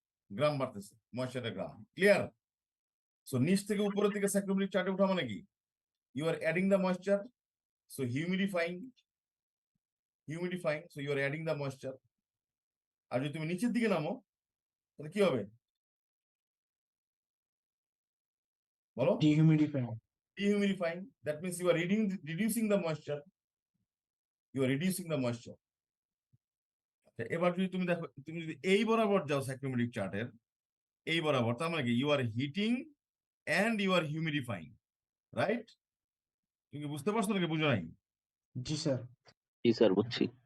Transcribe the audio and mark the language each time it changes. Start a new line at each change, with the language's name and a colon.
Bangla: গ্রাম বাড়তেছে, ময়েশ্চারের গ্রাম। Clear? So নিচ থেকে উপরের দিকে সাইক্লোমেট্রিক চার্টে উঠা মানে কি, you আর adding the moisture, so humidifying, so you আর adding the moisture. আর যদি তুমি নিচের দিকে নামো তাহলে কি হবে বলো?
English: Dehumidifier. Dehumidifying, that means you are reducing the moisture, you are reducing the moisture.
Bangla: এবার যদি তুমি দেখো, তুমি যদি এই বরাবর যাও সাইক্লোমেট্রিক চার্টের এই বরাবর, তার মানে কি you আর heating and you আর humidifying, right? তুমি কি বুঝতে পারছো নাকি বুঝো নাই? জি স্যার। জি স্যার বুঝছি।